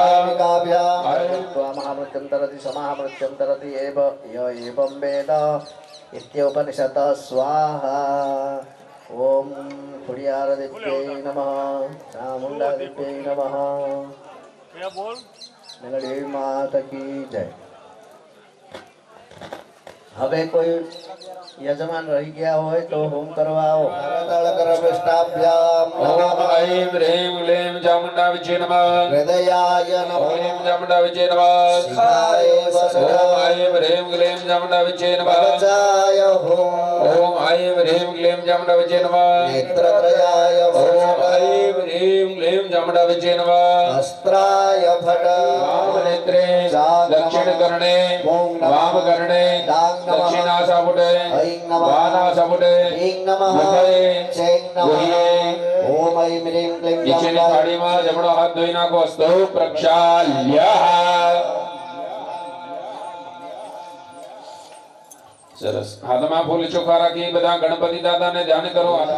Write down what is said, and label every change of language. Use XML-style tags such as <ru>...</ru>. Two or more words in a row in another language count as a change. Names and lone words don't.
<sa>महामृत्युन्तरति समामृत्युन्तरति एव य एवं वेद इत्योपनिषत् स्वाहा ओम खुडियारदित्यै नमः चामुण्डादित्यै नमः</sa> <hi>मेलडी माता की जय</hi> <gu>હવે કોઈ યજમાન રહી ગયા હોય તો હોમ કરવા આવો</gu> <sa>ओम ऐं ह्रीं क्लीं चामुण्डा विजय नमः હૃદયાય નમઃ ऐं चामुण्डा विजय नमः શિવાય ओम ऐं ह्रीं क्लीं चामुण्डा विजय नमः વચાય હોમ ओम ऐं ह्रीं क्लीं चामुण्डा विजय नमः નેત્રત્રયાય ओम ऐं ह्रीं क्लीं चामुण्डा विजय नमः વસ્ત્રાય ફટ वाम नेत्रे दक्षिण कर्णे वाम कर्णे दक्षिणासापुटे वानासापुटे ऐं નમઃ હૃદયે, ચૈં નમઃ ગુહ્યે, ઓમ ઐં હ્રીં ક્લીં</sa> <gu>નીચેની થાળીમાં જમણો હાથ ધોઈ નાખો</gu> <sa>સ્તૌ પ્રક્ષાલ્ય</sa> <gu>સરસ હાથમાં ફૂલ ચોખા રાખી બધા ગણપતિ દાદાને ધ્યાન કરો</gu>